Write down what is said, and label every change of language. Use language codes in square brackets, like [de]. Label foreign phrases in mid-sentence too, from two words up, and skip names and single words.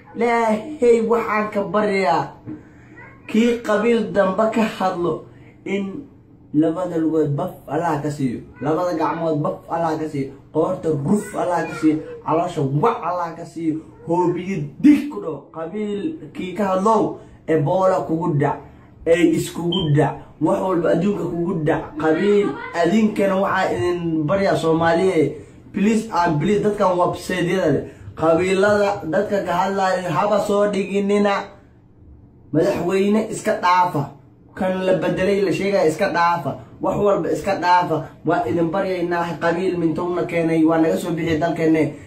[so] Ilaahay waxaan ka baryaa, kii qabiil dambe ka hadlo in labada lugood baf Allah ka siiyo, labada gacmood baf Allah ka siiyo, qoorta ruf Allah ka siiyo, caloosha wac Allah ka siiyo, hoobiyo dig ku dhaw. Qabiilkii ka hadlow, Ebola kugu dhac, ay iskugu dhac, wax walba adduunka kugu dhac. Qabiil, adinkana waxaa idin baryaa Soomaaliye, [en] please and please, [so] dadkan website-yada leh, qabiilada dadka ka hadlaayo haba soo dhiginina. Madaxweyne iska dhaafa, kan la bedelay la sheegaya iska dhaafa, wax walba iska dhaafa. Waa idin baryaynaa, qabiil mintowna keenay, waa naga soo bixiyay dalkeenne.